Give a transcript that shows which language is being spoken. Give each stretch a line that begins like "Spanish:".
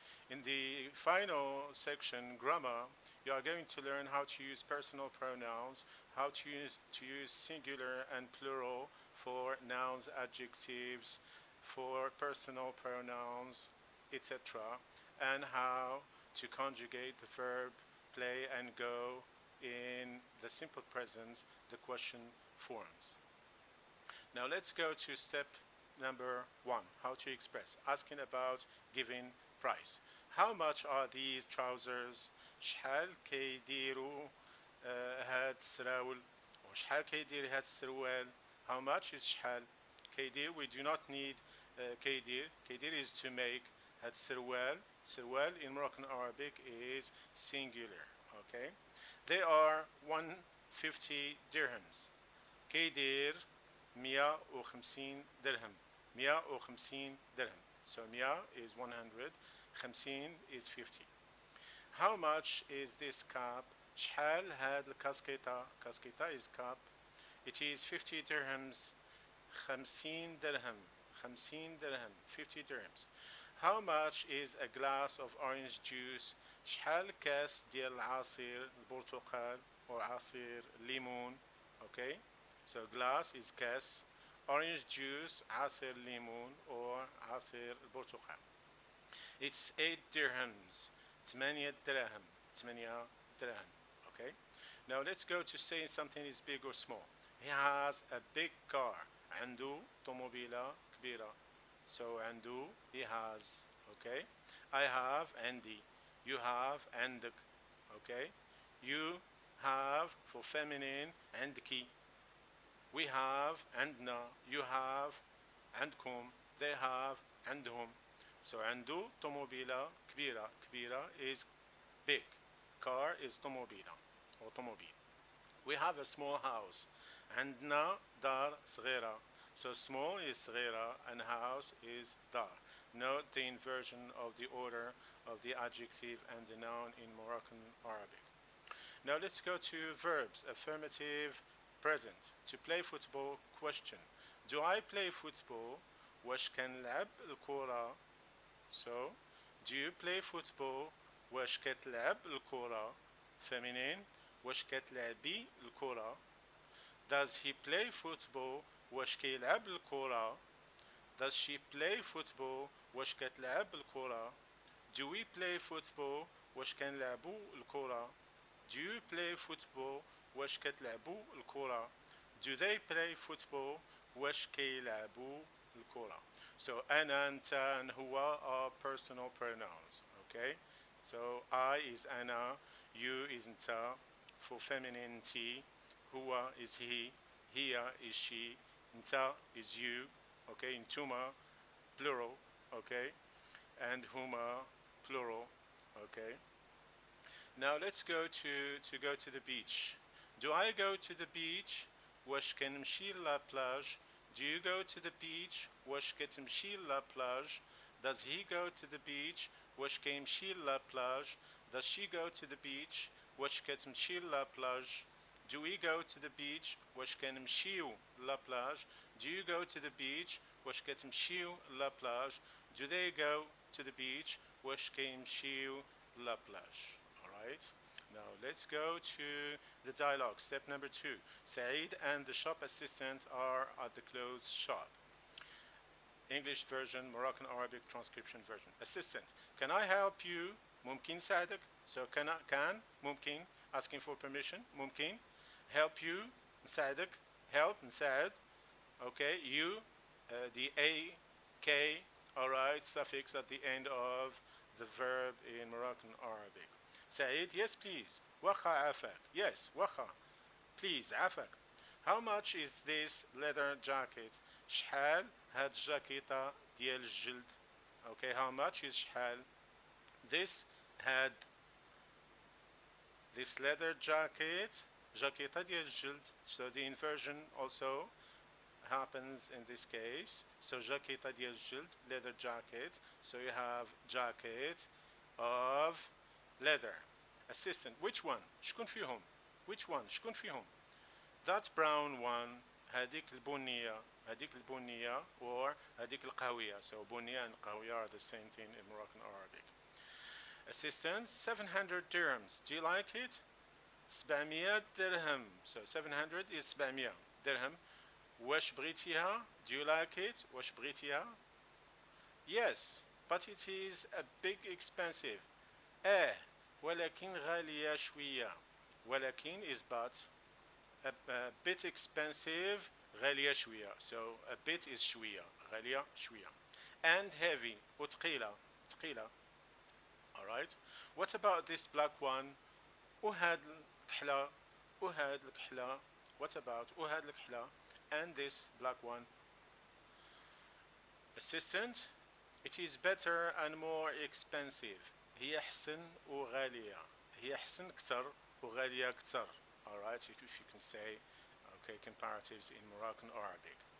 English: In the final section, grammar, you are going to learn how to use personal pronouns, how to use singular and plural for nouns, adjectives, for personal pronouns, etc., and how to conjugate the verb play and go in the simple present, the question forms. Now let's go to step number 1, how to express, asking about giving price. How much are these trousers?
Arabic: شحال كيديروا هاد السراول وشحال كيدير هاد السروال.
English: How much is
Arabic: شحال كيدير.
English: We do not need كيدير. كيدير is to make.
Arabic: هاد السروال.
English: سروال in Moroccan Arabic is singular. Okay, they are 150 dirhams.
Arabic: كيدير 150 درهم.
English: 150 درهم. So 100 is 100, 50 is 50. How much is this cap?
Arabic: شحال هاد الكاسكيطة.
English: كاسكيطة is cap. It is 50 dirhams. 50 درهم. 50 درهم. 50 dirhams. How much is a glass of orange juice?
Arabic: شحال كاس ديال عصير البرتقال or عصير ليمون.
English: Okay, so glass is كاس. Orange juice
Arabic: عصير ليمون or عصير البرتقال.
English: It's 8 dirhams. 8 دراهم. 8 دراهم. Okay, now let's go to say something is big or small. He has a big car.
Arabic: عنده طوموبيلة كبيرة.
English: So عنده, he has. Okay, I have, عندي. You have, عندك. Okay, you have for feminine, عندكي. We have, عندنا. You have, عندكم. They have, عندهم. So
Arabic: عنده طوموبيلة كبيرة.
English: كبيرة is big. Car is طوموبيلة or طوموبيل. We have a small house.
Arabic: عندنا دار صغيرة.
English: So small is صغيرة and house is dar. Note the inversion of the order of the adjective and the noun in Moroccan Arabic. Now let's go to verbs. Affirmative, present. To play football, question. Do I play football?
Arabic: واش كنلعب الكرة?
English: So, do you play football?
Arabic: واش كتلعب الكرة?
English: Feminine.
Arabic: واش كتلعبي الكرة?
English: Does he play football?
Arabic: واش كيلعب الكرة؟
English: Does she play football?
Arabic: واش كتلعب الكرة؟
English: Do we play football?
Arabic: واش كنلعبوا الكرة؟
English: Do you play football?
Arabic: واش كتلعبوا الكرة؟
English: Do they play football?
Arabic: واش كيلعبوا الكرة؟
English: So أنا أنت and هو are personal pronouns. Okay, so I is أنا, you is أنت for feminine T, هو is he, هي is she, أنت is you. Okay, intuma plural. Okay, and huma plural. Okay, now let's go to the beach. Do I go to the beach?
Arabic: واش كنمشي لا plage?
English: Do you go to the beach?
Arabic: واش كتمشي لا plage?
English: Does he go to the beach?
Arabic: واش كيمشي لا plage?
English: Does she go to the beach?
Arabic: واش كتمشي لا plage?
English: Do we go to the beach?
Arabic: واش كنمشيو لا plage?
English: Do you go to the beach?
Arabic: واش كتمشيو لا plage?
English: Do they go to the beach?
Arabic: واش كيمشيو لا plage?
English: Alright? Now let's go to the dialogue. Step number 2. Said and the shop assistant are at the clothes shop. English version, Moroccan Arabic transcription version. Assistant, can I help you?
Arabic: ممكن ساعدك.
English: So can, ممكن, asking for permission. ممكن, help you, نساعدك, help, نساعد. Okay, you, the A, K, all right, suffix at the end of the verb in Moroccan Arabic. Said, yes, please.
Arabic: Wacha afak.
English: Yes, wacha. Please, afak. How much is this leather jacket?
Arabic: شحال هاد الجاكيطة ديال الجلد.
English: Okay, how much is شحال? This had this leather jacket,
Arabic: جاكيطة ديال الجلد.
English: So the inversion also happens in this case. So
Arabic: جاكيطة ديال الجلد,
English: leather jacket. So you have jacket of leather. Assistant, which one?
Arabic: شكون فيهم?
English: Which one? شكون فيهم? That brown one,
Arabic: هذيك البنية, هذيك البنية, or هذيك القهوية.
English: So بنية and قهوية are the same thing in Moroccan Arabic. Assistant, 700 dirhams. Do you like it? 700 dirham. So 700 is 700 dirham.
Arabic: واش بغيتيها?
English: Do you like it? واش بغيتيها? Yes, but it is a big expensive.
Arabic: ولكن غالية شوية. ولكن
English: is but. A bit expensive,
Arabic: غالية شوية.
English: So a bit is شوية, غالية شوية. And heavy, وثقيلة, ثقيلة. Alright. What about this black one?
Arabic: وهاد الكحلة, وهاد الكحلة.
English: What about
Arabic: وهاد الكحلة?
English: And this black one? Assistant, it is better and more expensive.
Arabic: هي أحسن وغالية. هي أحسن كتر وغالية كتر.
English: Alright, if you can say, okay, comparatives in Moroccan Arabic.